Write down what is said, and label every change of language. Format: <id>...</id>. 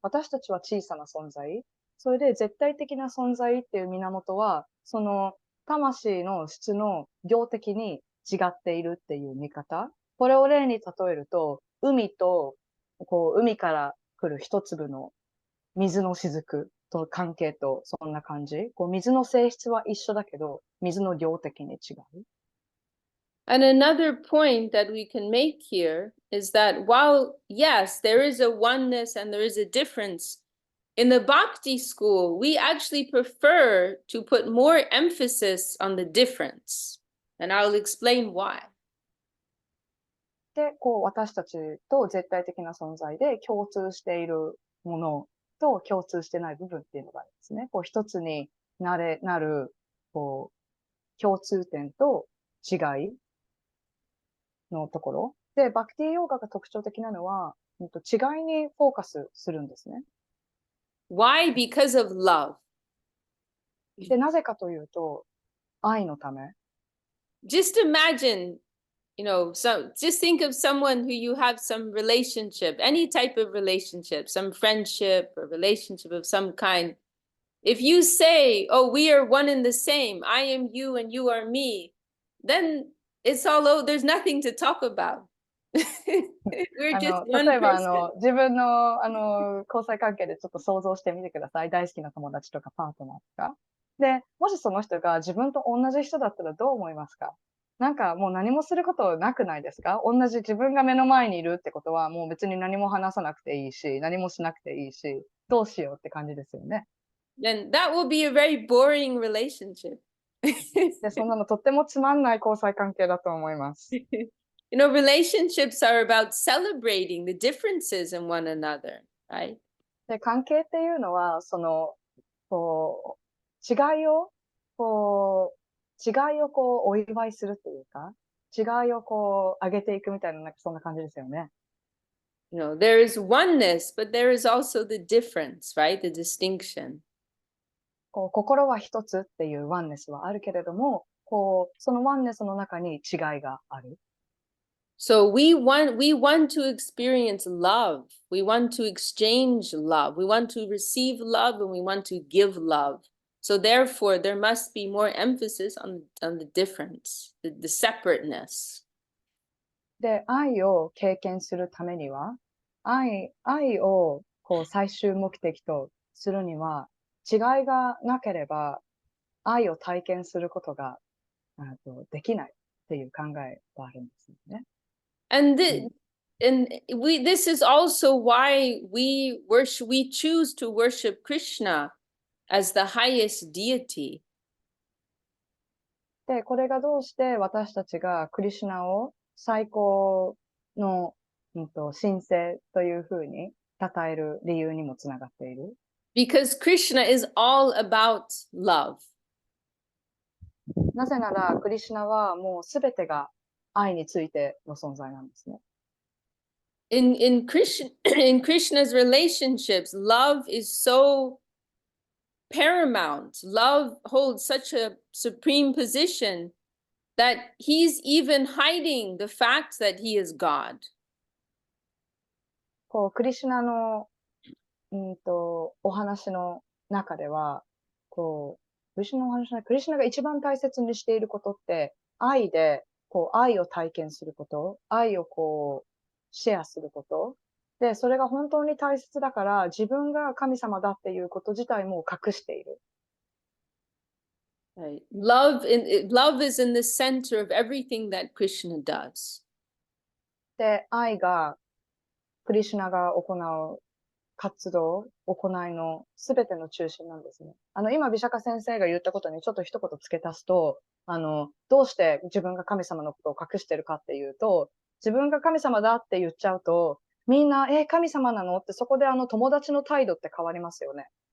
<ja>私たちは小さな存在。それで絶対的な存在っていう源は、その魂の質の量的に違っているっていう見方。これを例に例えると、海と、こう、海から来る一粒の水の雫と関係とそんな感じ。こう水の性質は一緒だけど、水の量的に違う。</ja> <en>And another point that we can make here is that while, yes, there is a oneness and there is a difference, in the Bhakti school, we actually prefer to put more emphasis on the difference. And I'll explain why.</en> <ja>で、こう私たちと絶対的な存在で共通しているものと共通してない部分っていうのがあるんですね。こう一つになる、こう、共通点と違いのところ。で、バクティヨーガが特徴的なのは、違いにフォーカスするんですね。</ja> <en>Why? Because of love.</en> <ja>で、なぜかというと、愛のため。</ja> <en>Just imagine, just think of someone who you have some relationship, any type of relationship, some friendship or relationship of some kind. If you say, oh, we are one and the same, I am you and you are me, then it's all over. There's nothing to talk about. We're just</en> <ja>例</ja> <en>one</en> <ja>えば</ja> <en>person.</en> <ja>自分の交際関係でちょっと想像してみてください。大好きな友達とかパートナーとか。で、もしその人が自分と同じ人だったらどう思いますか？なんかもう何もすることなくないですか？同じ自分が目の前にいるってことはもう別に何も話さなくていいし、何もしなくていいし、どうしようって感じですよね。</ja> <en>then that will be a very boring relationship.</en> <ja>で、そんなのとってもつまんない交際関係だと思います。</ja> <en>You know, relationships are about celebrating the differences in one another, right?</en> <ja>で、関係っていうのは、こ違いを、違いをお祝いするっていうか、違いを上げていくみたいな、なんかそんな感じですよね。</ja> <en>You know, there is oneness, but there is also the difference, right? The distinction.</en> <ja>心は一つっていうワンネスはあるけれども、そのワンネスの中に違いがある。</ja> <en>So we want to experience love. We want to exchange love. We want to receive love and we want to give love. So therefore, there must be more emphasis on the difference, the separateness.</en> <ja>で、愛を経験するためには、愛を最終目的とするには、違いがなければ、愛を体験することができないっていう考えがあるんですよね。</ja> <en>And this is also why we choose to worship Krishna as the highest deity.</en> <ja>で、これがどうして私たちがクリシュナを最高の、神聖というふうに称える理由にもつながっている。</ja> <en>Because Krishna is all about love.</en> <ja>なぜなら、クリシュナはもうすべてが愛についての存在なんですね。</ja> <en>In Krishna's relationships, love is so paramount. Love holds such a supreme position that he's even hiding the fact that he is God.</en> <ja>クリシュナの、お話の中では、クリシュナが一番大切にしていることって、愛で、愛を体験すること、愛をシェアすること。で、それが本当に大切だから、自分が神様だっていうこと自体も隠している。</ja> <en>Right. Love is in the center of everything that Krishna does.</en> <ja>で、愛が、クリシュナが行う活動、行いのすべての中心なんですね。今、ビシャカ先生が言ったことにちょっと一言付け足すと、どうして自分が神様のことを隠してるかっていうと、自分が神様だって言っちゃうと、みんな、神様なのってそこで友達の態度って変わりますよね。</ja>